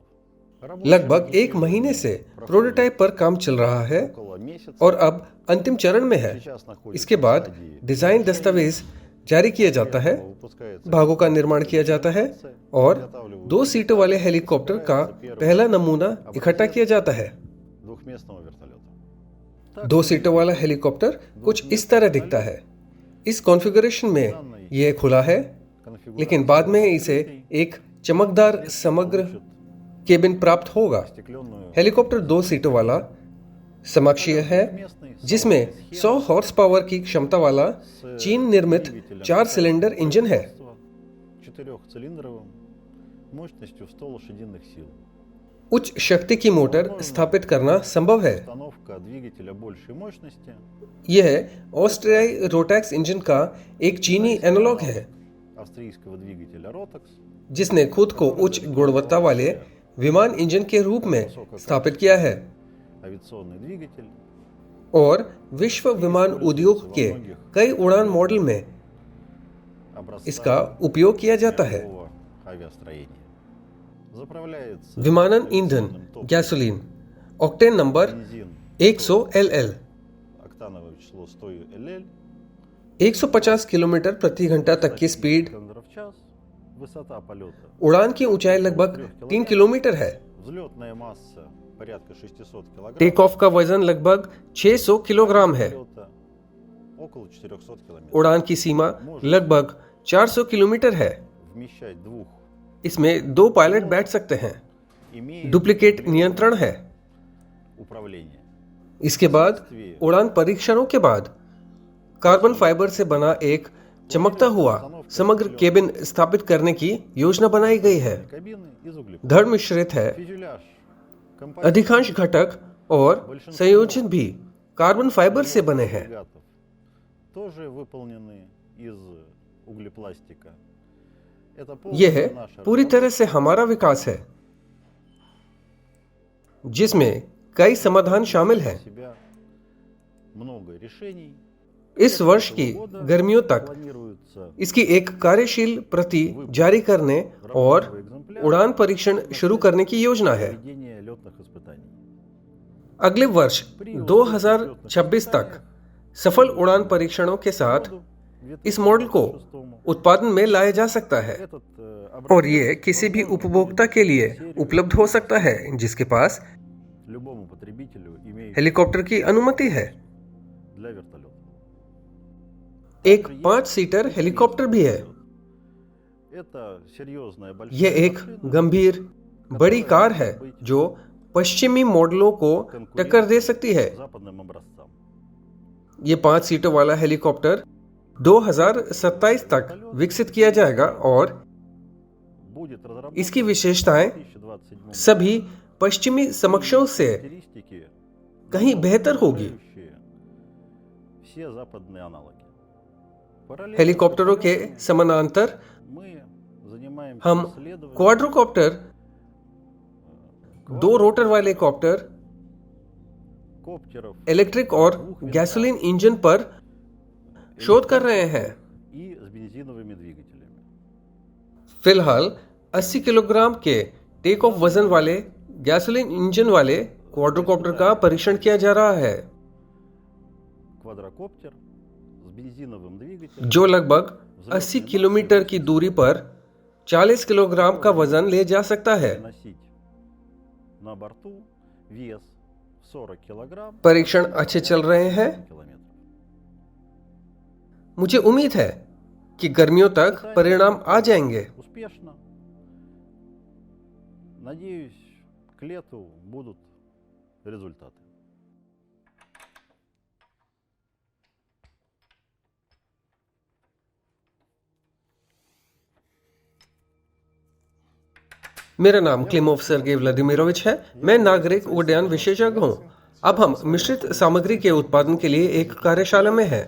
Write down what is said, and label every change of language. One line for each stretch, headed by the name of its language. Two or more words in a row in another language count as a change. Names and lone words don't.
Hindi: लगभग 1 महीने से प्रोटोटाइप पर काम चल रहा है
Russian: Около месяца.
Hindi: और अब अंतिम चरण में है।
Russian: Сейчас находится
Hindi: इसके बाद
Russian: в стадии
Hindi: डिजाइन दस्तावेज जारी किया जाता है,
Russian: выпускается
Hindi: भागों का निर्माण किया जाता है और 2 सीटों वाले हेलीकॉप्टर का पहला नमूना इकट्ठा किया जाता है।
Russian: двухместного вертолета.
Hindi: 2 सीटों वाला हेलीकॉप्टर कुछ इस तरह दिखता है। इस कॉन्फ़िगरेशन में यह खुला है, लेकिन बाद में इसे एक चमकदार समग्र केबिन प्राप्त होगा।
Russian: Стекленную
Hindi: हेलीकॉप्टर 2 सीटों वाला समकक्षीय है जिसमें 100
English: horse power
Hindi: की क्षमता वाला चीन निर्मित 4 सिलेंडर इंजन है।
Russian: 4-цилиндровым мощностью в 100 лошадиных сил.
Hindi: उच्च शक्ति की मोटर स्थापित करना संभव है।
Russian: Установка двигателя большей мощности,
Hindi: यह ऑस्ट्रियाई रोटैक्स इंजन का एक चीनी एनालॉग है
Russian: австрийского двигателя Rotax,
Hindi: जिसने खुद को उच्च गुणवत्ता वाले विमान इंजन के रूप में स्थापित किया है
Russian: авиационный двигатель,
Hindi: और विश्व विमान उद्योग के कई उड़ान मॉडल में
Russian: образца
Hindi: इसका उपयोग किया जाता है।
Russian: мирового авиастроения. Заправляется
Hindi: विमानन ईंधन गैसोलीन ऑक्टेन नंबर
Russian: бензин 100 LL октановое число 100 LL,
Hindi: 150 किलोमीटर प्रति घंटा तक की स्पीड।
Russian: км в час, высота полета,
Hindi: उड़ान की ऊंचाई लगभग 3 किलोमीटर है।
Russian: взлетная масса порядка 600 кг,
English: take off
Hindi: का वजन लगभग 600 किलोग्राम है।
Russian: полета около 400 км.
Hindi: उड़ान की सीमा लगभग 400 किलोमीटर है।
Russian: Вмещать двух
Hindi: इसमें 2 पायलट बैठ सकते हैं।
Russian: имеет
Hindi: डुप्लीकेट नियंत्रण है।
Russian: управление.
Hindi: इसके बाद उड़ान परीक्षणों के बाद कार्बन फाइबर से बना एक चमकता हुआ समग्र केबिन स्थापित करने की योजना बनाई गई है।
Russian: Кабины из углеподъемных.
Hindi: धड़ मिश्रित है।
Russian: Фюзеляж композит
Hindi: अधिकांश घटक और संयोजन भी कार्बन फाइबर से बने हैं।
Russian: агрегатов тоже выполнены из углепластика. Это
Hindi: यह
Russian: полностью наша
Hindi: पूरी तरह से हमारा विकास है जिसमें कई समाधान शामिल हैं।
Russian: себя много решений.
Hindi: इस वर्ष की गर्मियों तक
Russian: планируется
Hindi: इसकी एक कार्यशील प्रति जारी करने और उड़ान परीक्षण शुरू करने की योजना है।
Russian: проведение летных испытаний.
Hindi: अगले वर्ष 2026 तक सफल उड़ान परीक्षणों के साथ इस मॉडल को उत्पादन में लाया जा सकता है
Russian: Этот
Hindi: और ये किसी भी उपभोक्ता के लिए उपलब्ध हो सकता है जिसके पास
Russian: любому потребителю имеющему
Hindi: हेलीकॉप्टर की अनुमति है।
Russian: для вертолета.
Hindi: एक 5 सीटर हेलीकॉप्टर भी है।
Russian: Это серьезная большая
Hindi: यह एक
Russian: машина,
Hindi: गंभीर बड़ी कार है जो पश्चिमी मॉडलों को टक्कर दे सकती है।
Russian: западным образцам.
Hindi: ये 5 सीटों वाला हेलीकॉप्टर 2027 तक विकसित किया जाएगा और
Russian: Будет разработан
Hindi: इसकी विशेषताएं
Russian: в 2027
Hindi: सभी पश्चिमी समकक्षों से
Russian: характеристики,
Hindi: कहीं बेहतर होगी।
Russian: превосходящие все западные аналоги. Параллельно
Hindi: हेलीकॉप्टरों के समानांतर
Russian: мы занимаемся
Hindi: हम
Russian: исследованием
Hindi: क्वाड्रोकॉप्टर, 2 रोटर वाले कॉप्टर,
Russian: коптеров
Hindi: इलेक्ट्रिक और गैसोलीन इंजन पर शोध कर रहे हैं।
Russian: и с бензиновыми двигателями.
Hindi: फिलहाल 80 किलोग्राम के
English: take off
Hindi: वजन वाले गैसोलीन इंजन वाले क्वाड्रोकॉप्टर का परीक्षण किया जा रहा है
Russian: Квадрокоптер с бензиновым двигателем
Hindi: जो लगभग 80 किलोमीटर की दूरी पर 40 किलोग्राम का वजन ले जा सकता है।
Russian: носить на борту вес 40 килограмм
Hindi: परीक्षण अच्छे चल रहे हैं।
Russian: километров.
Hindi: मुझे उम्मीद है कि गर्मियों तक परिणाम आ जाएंगे।
Russian: Успешно. Надеюсь, к лету будут результаты.
Hindi: मेरा नाम क्लिमोव सर्गेई व्लादिमीरोविच है। मैं नागरिक उड्डयन विशेषज्ञ हूँ। अब हम मिश्रित सामग्री के उत्पादन के लिए एक कार्यशाला में हैं।